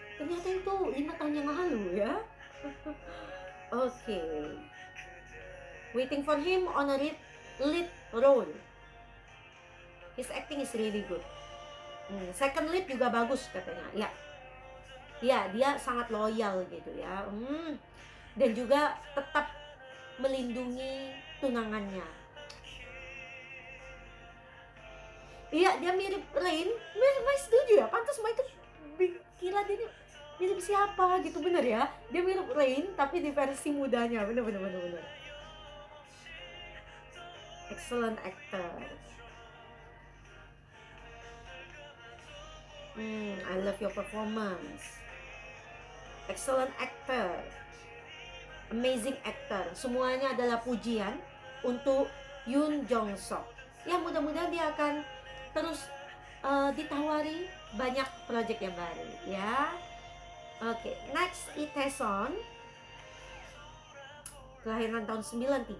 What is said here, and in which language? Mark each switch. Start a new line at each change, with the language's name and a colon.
Indonesian: Ternyata itu 5 tahun yang lalu ya. Oke.
English: Waiting for him on a lead role. His acting is really good.
Indonesian: Second lead juga bagus katanya. Ya. Ya, dia sangat loyal gitu ya. Dan juga tetap melindungi tunangannya. Iya, dia mirip Rain. Mai setuju ya. Pantas Mai tuh kira dia mirip siapa gitu, bener ya. Dia mirip Rain tapi di versi mudanya. Bener.
English: Excellent actor. I love your performance. Excellent actor. Amazing actor.
Indonesian: Semuanya adalah pujian untuk Yoon Jong Sok. Ya, mudah-mudahan dia akan terus ditawari banyak project yang baru ya. Oke, next Lee Tae-son kelahiran tahun 93.